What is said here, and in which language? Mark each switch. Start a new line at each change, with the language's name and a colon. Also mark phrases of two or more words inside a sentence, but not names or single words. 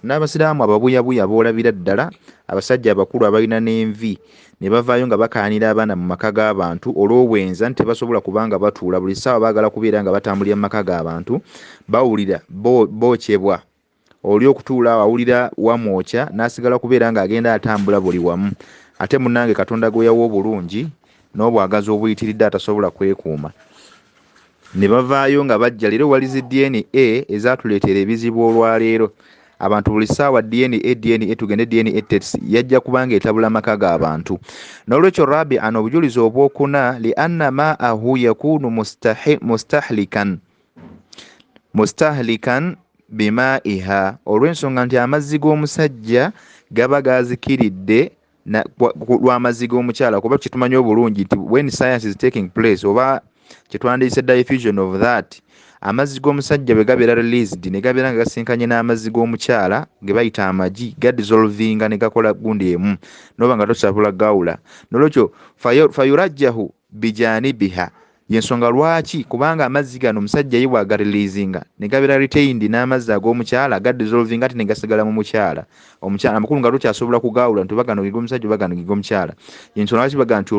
Ganda: n'abasiraamu ababuyabuya boolabira ddala abasajja abakulu abalina n'envi ne bavaayo nga bakayanira abaana mu maka g'abantu olw'obwenza nti tebasobola kubanga batuula buli ssaawa baagala kubeera nga batambulira mu maka g'abantu bawulira bookyebwa oli okutuula awulira wamwokya n'asigala kubeera ng'agenda atambula buli wamu ate munnange Katonda gwe yawa obulungi n'obwagazi obuyitiridde atasobola kwekuuma. Ne bavaayo nga bajja leero walizi DNA ezatuleetera ebizibu olwaleero. Abantu buli ssaawa DNA tugende
English: DNA test
Ganda: yajja kubanga etabula amaka g'abantu. N'olwekyo Rabi ano obujulizi obwokuna
Arabic: لأن ماءه يكون مستهلكا بمائها
Ganda: olw'ensonga nti amazzi g'omusajja gaba gazikiridde lw'amazzi g'omukyala kuba kitumanyi obulungi nti
English: when science is taking place
Ganda: oba kyetwandiise
English: diffusion of that
Ganda: amazzi g'omusajja bwe gabeera released ne gabeera nga gasinkanye n'amazzi g'omukyala ge bayita amagi gadissolvinga ne gakola gundi emu noba nga tosobola gawula. Nolwekyo
Arabic: فيرجحه بجانبها
Ganda: yensonga lwaki kubanga amazzi gano omusajja ye bw'agareleasinga ne gabeera retained n'amazzi ag'omukyala gadissolving ate ne gasigala mu mukyala omukyala amakulu nga tukyasobola kugaawula nti bagano giga omusajja oba gano giga omukyala yensonga lwaki baga nti